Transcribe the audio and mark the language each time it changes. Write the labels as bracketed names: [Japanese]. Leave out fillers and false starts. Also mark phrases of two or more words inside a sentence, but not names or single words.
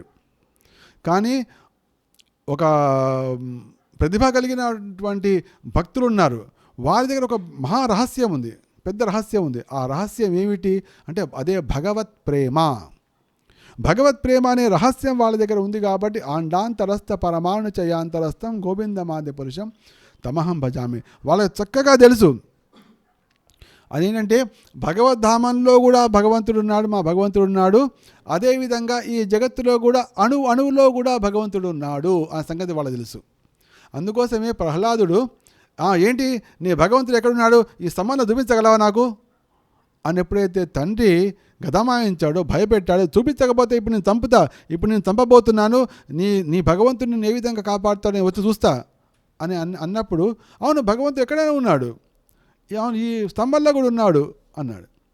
[Telugu] కానీ ఒక ప్రతిభ కలిగినటువంటి భక్తులు ఉన్నారు, వారి దగ్గర ఒక మహారహస్యం ఉంది, పెద్ద రహస్యం ఉంది. ఆ రహస్యం ఏమిటి అంటే అదే భగవత్ ప్రేమ. భగవత్ ప్రేమ అనే రహస్యం వాళ్ళ దగ్గర ఉంది కాబట్టి [Sanskrit] ఆండాంతరస్థ పరమాణు చయాంతరస్థం గోవిందమాది పురుషం తమహం భజామి. [Telugu] వాళ్ళకి చక్కగా తెలుసు అదేంటంటే భగవద్ధామంలో కూడా భగవంతుడు ఉన్నాడు, మా భగవంతుడు ఉన్నాడు. అదేవిధంగా ఈ జగత్తులో కూడా అణువులో కూడా భగవంతుడు ఉన్నాడు ఆ సంగతి వాళ్ళకి తెలుసు. అందుకోసమే ప్రహ్లాదుడు ఏంటి నీ భగవంతుడు ఎక్కడున్నాడు, ఈ స్తంభంలో చూపించగలవా నాకు అని ఎప్పుడైతే తండ్రి గదమాయించాడో, భయపెట్టాడో, చూపించకపోతే ఇప్పుడు నేను చంపబోతున్నాను, నీ భగవంతుడిని నేను ఏ విధంగా కాపాడుతాడో నేను వచ్చి చూస్తా అని అన్నప్పుడు, అవును భగవంతుడు ఎక్కడైనా ఉన్నాడు, అవును ఈ స్తంభంలో కూడా ఉన్నాడు అన్నాడు.